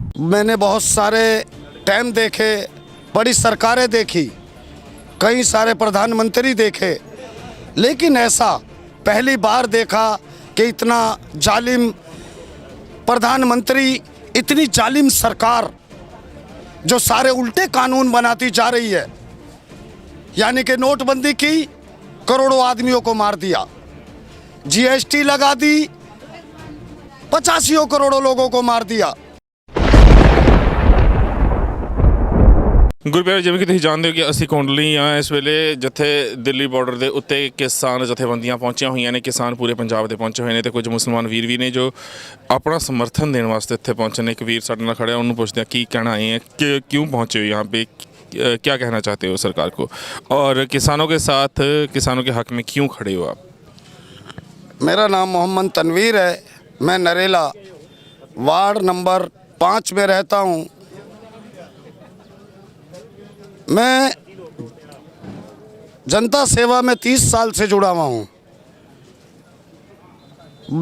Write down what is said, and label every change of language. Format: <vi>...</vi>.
<hi>मैंने बहुत सारे टाइम देखे, बड़ी सरकारें देखी, कई सारे प्रधानमंत्री देखे, लेकिन ऐसा पहली बार देखा कि इतना जालिम प्रधानमंत्री, इतनी जालिम सरकार जो सारे उल्टे कानून बनाती जा रही है। यानी कि नोटबंदी की, करोड़ों आदमियों को मार दिया, जीएसटी लगा दी, 85 करोड़ों लोगों को मार दिया।</hi> <pa>ਗੁਰਪ੍ਰੀਤ, ਜਿਵੇਂ ਕਿ ਤੁਸੀਂ ਜਾਣਦੇ ਹੋ ਕਿ ਅਸੀਂ ਕੁੰਡਲੀ ਆ ਇਸ ਵੇਲੇ ਜਿੱਥੇ ਦਿੱਲੀ ਬਾਰਡਰ ਦੇ ਉੱਤੇ ਕਿਸਾਨ ਜਥੇਬੰਦੀਆਂ ਪਹੁੰਚੀਆਂ ਹੋਈਆਂ ਨੇ। ਕਿਸਾਨ ਪੂਰੇ ਪੰਜਾਬ ਦੇ ਪਹੁੰਚੇ ਹੋਏ ਨੇ ਤੇ ਕੁਝ ਮੁਸਲਮਾਨ ਵੀਰ ਵੀ ਨੇ ਜੋ ਆਪਣਾ ਸਮਰਥਨ ਦੇਣ ਵਾਸਤੇ ਇੱਥੇ ਪਹੁੰਚੇ ਨੇ। ਇੱਕ ਵੀਰ ਸਾਡੇ ਨਾਲ ਖੜਿਆ, ਉਹਨੂੰ ਪੁੱਛਦੇ ਆ ਕੀ ਕਹਿਣਾ</pa> <hi>है कि क्यों पहुँचे हो यहाँ पे, क्या कहना चाहते हो सरकार को, और किसानों के साथ, किसानों के हक में क्यों खड़े हो आप? मेरा नाम मोहम्मद तनवीर है। मैं नरेला वार्ड नंबर 5 में रहता हूँ। मैं जनता सेवा में 30 साल से जुड़ा हुआ हूँ।</hi>